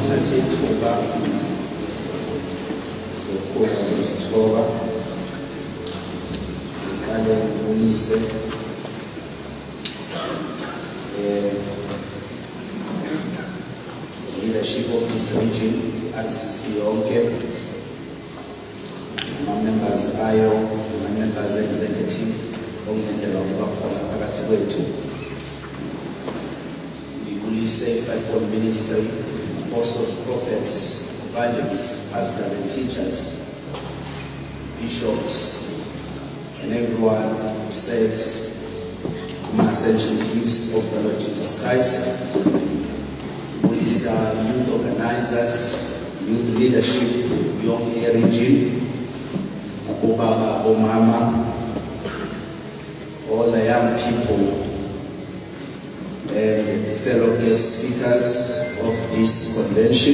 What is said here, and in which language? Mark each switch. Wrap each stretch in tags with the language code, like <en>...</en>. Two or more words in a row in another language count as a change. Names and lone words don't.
<nd>ithuba lokukhula ngezithoba ngiqale ngibonise</nd> <en>leadership of this region,</en> <nd>RCC yonke, ama-members ayo, ama-members executive okungenzeka ukuba khona phakathi kwethu.</nd> <en>Ngibulise i-Fivefold Ministry, apostles, prophets, evangelists, pastors and teachers, bishops, and everyone who serves the essential gifts of the Lord Jesus Christ. These are youth organizers, youth leadership, young region,</en> <nd>Obaba, Omama,</nd> <en>all the young people, and fellow guest speakers of this convention.</en>